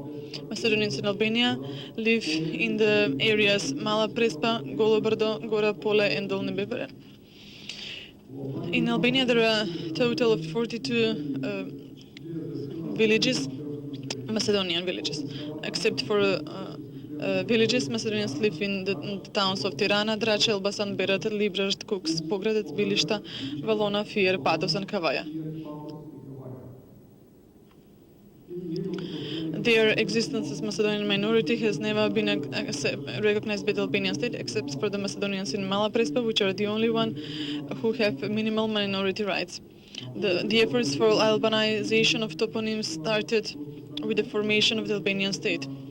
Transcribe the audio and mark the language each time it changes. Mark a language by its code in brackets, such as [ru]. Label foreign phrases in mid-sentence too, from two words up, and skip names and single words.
[en] Macedonians in Albania live in the areas Mala Prespa, Golo Brdo, Gora Pole, and Dolni Bebre. In Albania there are a total of 42 villages, Macedonian villages, except for villages. Macedonians live in the towns of Tirana, Drače, Elbasan, Berat, Librazh, Kuks, Pogradec, Bilišta, Valona, Fier, Patos, and Kavaja. Their existence as Macedonian minority has never been recognized by the Albanian state, except for the Macedonians in Mala Prespa, which are the only one who have minimal minority rights. The efforts for Albanization of toponyms started with the formation of the Albanian state.